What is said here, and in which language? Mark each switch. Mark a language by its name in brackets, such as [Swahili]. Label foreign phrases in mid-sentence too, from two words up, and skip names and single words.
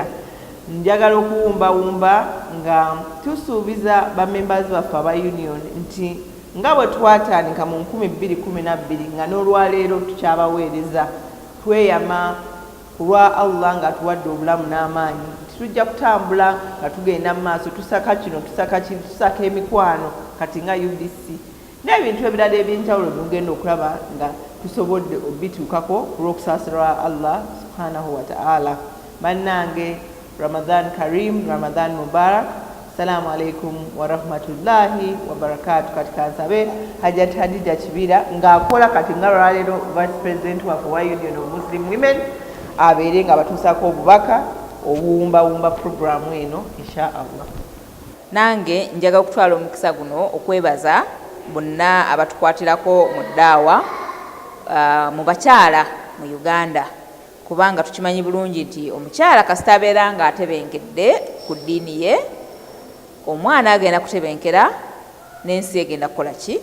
[Ganda] Njagala okuwumbawumba nga tusuubiza ba members baffe aba union nti nga bwe twatandika mu 2012 nga n'olwaleero tukyabaweereza, tweyama kulwa Allah nga tuwadde obulamu n'amaanyi. Tujja kutambula nga tugenda mu maaso, tusaka kino tusaka kino, tusaka emikwano kati nga UDC n'ebintu ebirala eby'enjawulo tugenda okulaba nga tusobodde obituukako olw'okusaasira [Arabic] الله سبحانه وتعالى. Bannange, رمضان كريم، رمضان مبارك. السلام عليكم ورحمة الله وبركاته. [Ganda] Katika nsabe Hajat Hadija Kibira ng'akola kati nga lwaleero [English] Vice President [Ganda] wa Union of Muslim Women abeere nga batuusaako obubaka obuwumbawumba programu eno [Arabic] إن شاء الله. [Ganda] Nange njaga okutwala omukisa guno okwebaza bonna abatukwatirako mu ddaawa mu bakyala mu Uganda, kubanga tukimanyi bulungi nti omukyala kasita abeera nga atebenkedde ku ddiini ye, omwana agenda kutebenkera n'ensi egenda kukola ki?